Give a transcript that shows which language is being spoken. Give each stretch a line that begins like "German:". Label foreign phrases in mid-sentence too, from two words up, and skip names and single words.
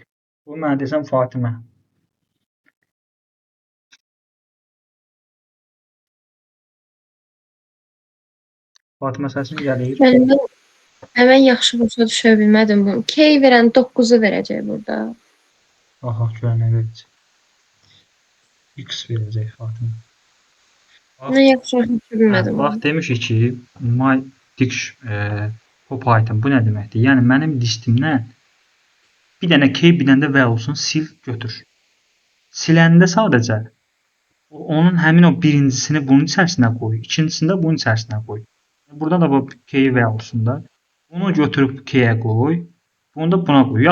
Azerbaijani: Bu mənə desəm Fatimə. Fatimə səsin gəlir. Mən yaxşı başa düşə bilmədim bunu. K verən 9-u verəcək burada. Aha, görən nə verəcək? X verəcək Fatimə. Mən yaxşı başa düşə bilmədim. Bax, demişik ki,
English: my pop item
Azerbaijani: bu nə deməkdir? Yəni mənim listimdən bir dənə key, bir dənə də value'sunu sil, götür. Siləndə sadəcə onun həmin o birincisini bunun içərisinə qoy, ikincisini də bunun içərisinə qoy. Burada da bu
English: key value'sunda
Azerbaijani: bunu götürüb key'ə qoy, bunu da buna qoy.